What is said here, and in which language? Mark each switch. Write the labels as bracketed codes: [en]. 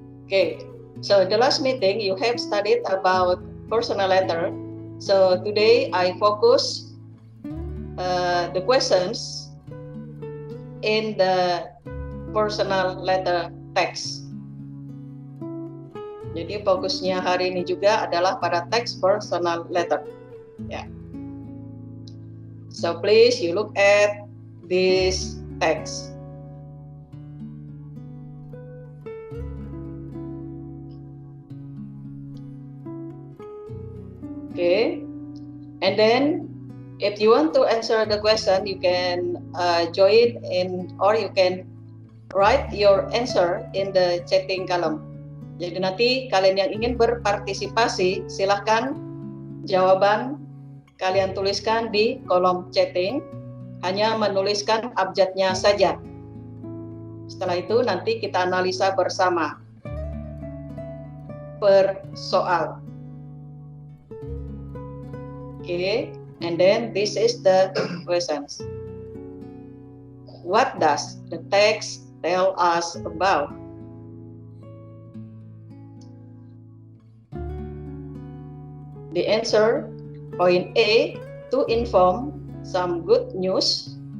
[en] Okay, so the last meeting you have studied about personal letter. So today I focus the questions in the personal letter text. [id] Jadi fokusnya hari ini juga adalah pada teks personal letter. [en] Yeah. So please you look at this text. Okay, and then if you want to answer the question, you can join in or you can write your answer in the chatting column. [id] Jadi nanti kalian yang ingin berpartisipasi, silahkan jawaban kalian tuliskan di kolom chatting, hanya menuliskan abjadnya saja. Setelah itu nanti kita analisa bersama per soal. [en] Okay. And then this is the questions. What does the text tell us about? The answer, point A, to inform some good news.